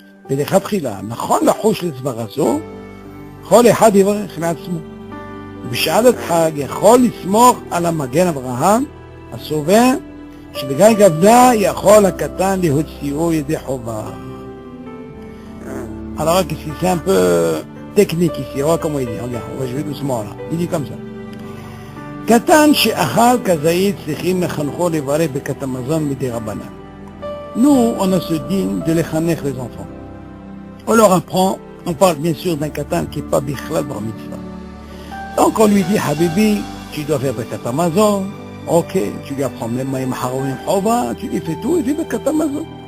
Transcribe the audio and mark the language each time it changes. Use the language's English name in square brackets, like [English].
[Hebrew] ולכתחילה, נכון לחוש לסברה זו, כל אחד יברך לעצמו. בשעת חג יכול לסמוך על המגן אברהם, הסובר, שבגלל גבדה יכול הקטן להוציאו ידי חובה. [French] Alors ici, c'est un peu technique ici, on va comment il dit, regarde, on va jouer doucement là. Il dit comme ça. [Hebrew] קטן שאכל כזית צריכים לחנכו לברך ברכת המזון מדי רבנן. [French] Nous, on a ce digne de les khanech les enfants. On leur apprend, on parle bien sûr d'un katan qui n'est pas bichlal bar mitzvah. Donc on lui dit, Habibi, tu dois faire Birkat Hamazon. Ok, tu lui apprends même Maïm Haroim Chova, tu lui fais tout et tu fais Birkat Hamazon.